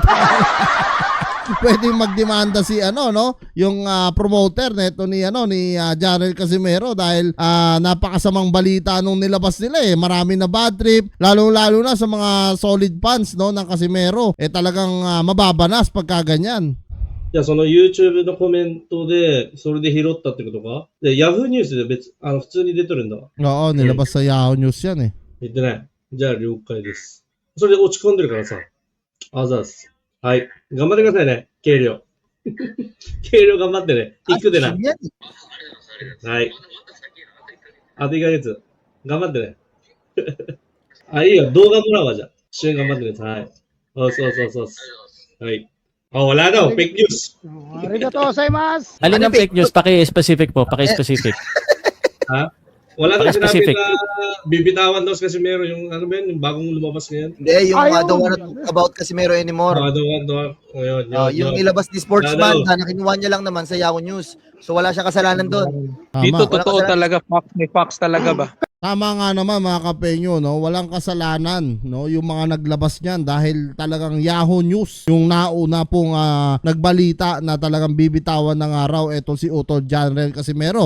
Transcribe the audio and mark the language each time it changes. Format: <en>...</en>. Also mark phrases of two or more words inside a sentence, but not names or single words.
<tl>Pwede magdemanda si yung promoter neto ni Janel Casimero, dahil napakasamang balita nung nilabas nila marami na bad trip, lalo na sa mga solid fans, no, ng Casimero. Talagang mababanas pagka ganyan.</tl> <ja>じゃあその YouTube のコメントで、それで拾ったってことかで、Yahoo ニュースで普通に出てるんだ。</ja> <tl>Oo, nilabas sa Yahoo News yan</tl> <ja>言ってない。じゃあ了解です。それで落ち込んでるからさ。あざっす。はい。頑張ってくださいね。計量。計量頑張ってね。行くでな。</ja> <tl>Yan eh.</tl> <ja>はい。あと1ヶ月。頑張ってね。あ、いいよ。動画もらうわ、じゃあ。支援頑張ってね。はい。そう。はい。</ja> <tl>あ、wala daw.</tl> <en>Fake news.</en> <ja>ありがとうございます.</ja> <tl>Alin ang</tl> <en>fake news?</en> <tl>Paki-specific po, paki-specific. Ha? Wala daw sinabi Specific. na bibitawan daw kasi meron yung ano ba yun, yung bagong lumabas ngayon. Hindi, yung Ayun.</tl> <en>don't wanna talk about Casimero anymore.</en> <tl>Yung nilabas ni Sportsman na kinuha niya lang naman sa Yahoo News. So wala siya kasalanan doon. Dito Tama. totoo talaga, may facts talaga ba? Tama nga naman mga kapenyo, no? Walang kasalanan, no, yung mga naglabas niyan, dahil talagang Yahoo News yung nauna pong nagbalita na talagang bibitawan ng araw etong si Utol Janel Casimero.</tl>